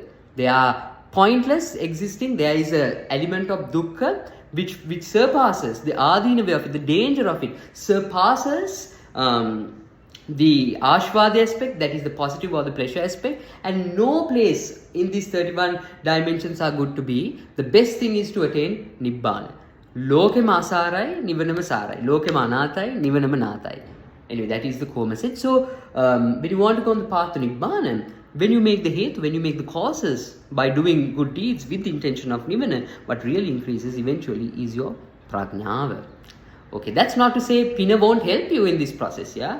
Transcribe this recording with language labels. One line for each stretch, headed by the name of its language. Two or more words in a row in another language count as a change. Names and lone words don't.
English: They are pointless existing. There is an element of dukkha which surpasses the adinava of it, the danger of it, surpasses the ashvada aspect, that is the positive or the pleasure aspect, and no place in these 31 dimensions are good to be. The best thing is to attain Nibbana.
Sinhala: ලෝකෙම අසාරයි, නිවනම සාරයි. ලෝකෙම අනාථයි, නිවනම නාථයි.
English: Anyway, that is the core message. So, when you want to go on the path to Nibbana, when you make the hetu, when you make the causes by doing good deeds with the intention of Nibbana, what really increases eventually is your prajnava. Okay, that's not to say Pina won't help you in this process, yeah?